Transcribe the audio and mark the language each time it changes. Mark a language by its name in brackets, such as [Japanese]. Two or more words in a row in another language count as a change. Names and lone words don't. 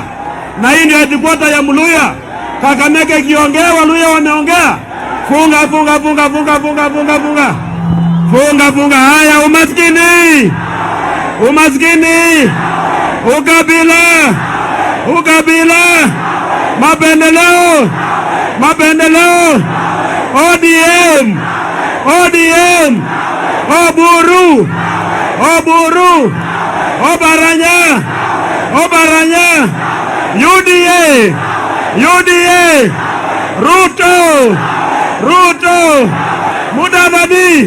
[Swahili] Na hii ndio headquarter ya Mluya. Kakamega ikiongea, Waluya wameongea. Funga funga funga funga funga funga funga. Funga funga. Haya, umaskini. Umaskini. Ukabila. Ukabila. Mapendeleo. Mapendeleo. ODM. ODM. Oburu. Oburu. Obaranya. Obaranya. UDA. UDA. Ruto. Ruto. Mudavadi.